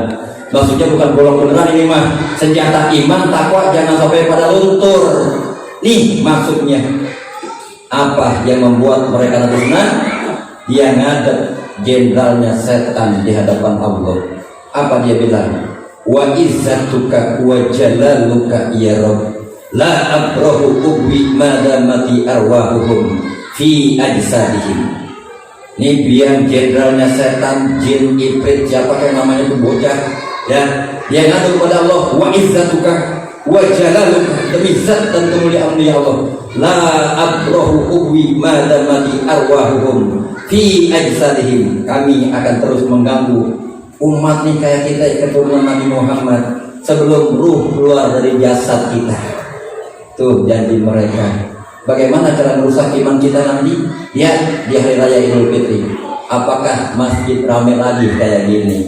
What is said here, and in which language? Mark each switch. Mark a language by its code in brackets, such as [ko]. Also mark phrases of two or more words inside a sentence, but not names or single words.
[id] Maksudnya bukan bolong beneran ini mah, senjata iman takwa jangan sampai pada luntur. Nih maksudnya apa yang membuat mereka nanti senang? Dia ngadep jenderalnya setan di hadapan Allah. Apa dia bilang? [ar] وعزتك وجلالك يا رب لا أبرح أغوي ما دامت أرواحهم في أجسادهم. [id] Ini biang jenderalnya setan, jin, ibrit, siapa yang namanya itu bocah. Ya, dia ngadu kepada Allah, [ar] وعزتك وجلالك, [id] demi zat dan kemuliaan ya Allah, [ar] لا أبرح أغوي ما دامت أرواحهم في أجسادهم. [id] Kami akan terus mengganggu umat nih kayak kita keturunan Nabi Muhammad sebelum ruh keluar dari jasad kita. Tuh janji mereka. Bagaimana cara merusak iman kita nanti? Ya, di hari raya Idul Fitri. Apakah masjid ramai lagi kayak gini?